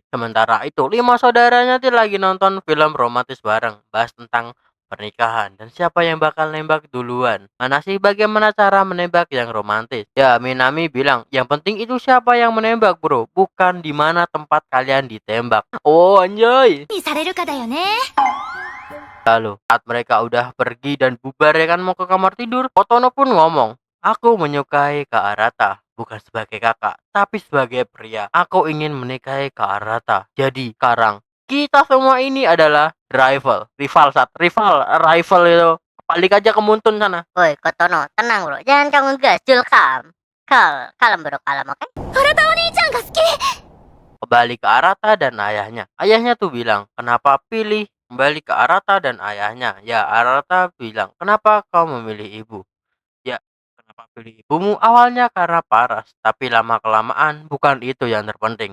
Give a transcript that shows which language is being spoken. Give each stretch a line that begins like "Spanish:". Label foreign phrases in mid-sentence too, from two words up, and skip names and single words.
Indonesian: Sementara itu 5 saudaranya tuh lagi nonton film romantis bareng, bahas tentang pernikahan dan siapa yang bakal nembak duluan. Mana sih bagaimana cara menembak yang romantis? Ya Minami bilang, yang penting itu siapa yang menembak bro, bukan di mana tempat kalian ditembak. Oh anjay.
Japanese: にされるかだよね。
Indonesian: Lalu, saat mereka udah pergi dan bubar ya kan mau ke kamar tidur, Kotono pun ngomong, aku menyukai Kak Arata, bukan sebagai kakak, tapi sebagai pria. Aku ingin menikahi Kak Arata. Jadi, sekarang, kita semua ini adalah rival itu. Balik aja ke Muntun sana. Woi Kotono, tenang bro, jangan kamu gas, julkam. Kalem bro, kalem oke?
Japanese: 原田お兄ちゃんが好き。
Indonesian: Kembali ke Arata dan ayahnya. Ayahnya tuh bilang, kenapa pilih kembali ke Arata dan ayahnya? Ya, Arata bilang, kenapa kau memilih ibu? Ya, kenapa pilih ibumu? Awalnya karena paras, tapi lama-kelamaan bukan itu yang terpenting.